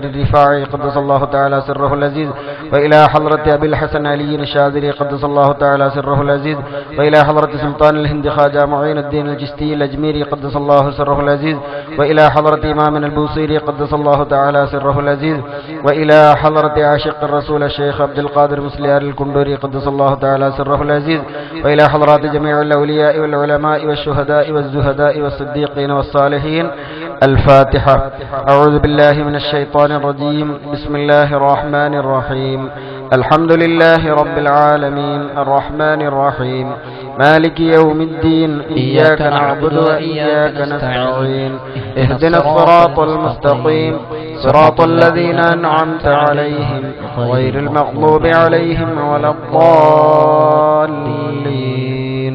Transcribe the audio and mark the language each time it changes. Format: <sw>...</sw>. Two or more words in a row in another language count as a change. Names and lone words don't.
<ar>الرفاعي قدس الله تعالى سره العزيز وإلى حضرة أبي الحسن علي الشاذلي قدس الله تعالى سره العزيز وإلى حضرة سلطان الهند خواجه معين الدين الجشتي الأجميري قدس الله سره العزيز وإلى حضرة إمامنا البوصيري قدس الله تعالى سره العزيز وإلى حضرة عاشق الرسول الشيخ عبد القادر مسليار الكندوري قدس الله تعالى سره العزيز وإلى حضرة جميع الأولياء والعلماء والشهداء والزهداء والصديقين والصالحين. الفاتحة. أعوذ بالله من الشيطان الرجيم. بسم الله الرحمن الرحيم. الحمد لله رب العالمين الرحمن الرحيم مالك يوم الدين إياك نعبد وإياك نستعين اهدنا الصراط المستقيم صراط الذين أنعمت عليهم غير المغضوب عليهم ولا الضالين.</ar>